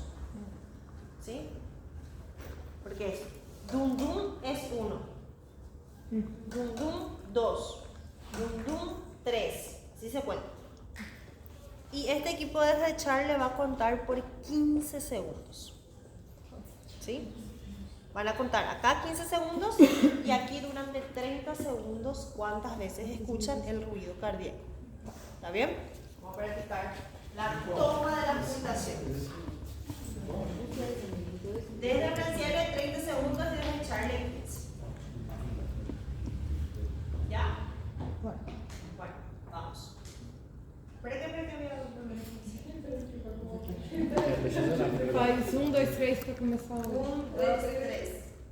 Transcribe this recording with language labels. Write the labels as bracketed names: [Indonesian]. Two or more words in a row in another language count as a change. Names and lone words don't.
[Spanish] ¿Sí? Porque es dum dum es 1, dum dum 2, dum dum 3. Así se cuenta. Y este equipo de Rechar le va a contar por 15 segundos. ¿Sí? Van a contar acá 15 segundos y aquí durante 30 segundos cuántas veces escuchan el ruido cardíaco. ¿Está bien? Vamos a practicar la toma de la presentación. Desde Franciela 30 segundos, desde echarle 15. ¿Ya? Bueno, vamos. Espera que me voy [Portuguese] Faz 1, 2, 3 para começar. 1, 2, 3.